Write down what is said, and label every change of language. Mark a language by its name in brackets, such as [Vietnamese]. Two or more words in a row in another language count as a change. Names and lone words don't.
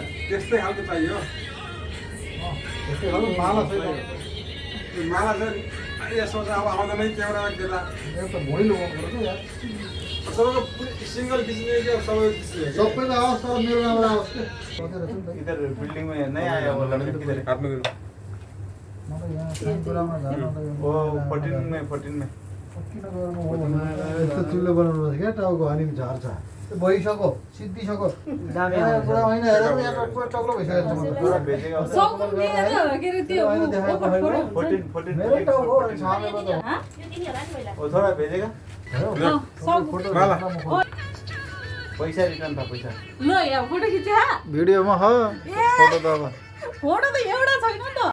[Nepali] त्यस्तै खालको चाहियो यस्तै खालको माला छ माला चाहिँ यसो चाहिँ अब आउँदैन क्यामेरामा देला एउटा भोइ लगाउनु पर्छ यार सबैको सिङ्गल खिच्ने कि अब सबै खिच्ने सबैको आओस् तर मेरो नामबाट आओस् के सोचेर छु नि त [Hindi] इधर बिल्डिंग में नहीं आया वो लड़का किधर है? [Nepali] हातमा दिनु म त यहाँ खानेकुरामा झार्न त [Hindi] वो 14 में [Nepali] किन गर्नु हो भने यस्तो चुल्लो बनाउनु पर्छ क्या टाउको अनि झार्छ भइसक्यो सिद्धिसक्यो पुरा होइन हेर यहाँ पुरा टक्लो भइसकेको छ [Hindi] थोड़ा भेजेगा [Nepali] सकुन दिएर के अरे त्यो मेरै टाउको हो अनि छामेको त [Hindi] वो थोड़ा भेजेगा [Nepali] माला [Hindi] पैसा रिटर्न था पैसा [Nepali] ल यहाँ फोटो खिच्यो भिडियोमा हो फोटो त अब फोटो त एउटा छैन नि त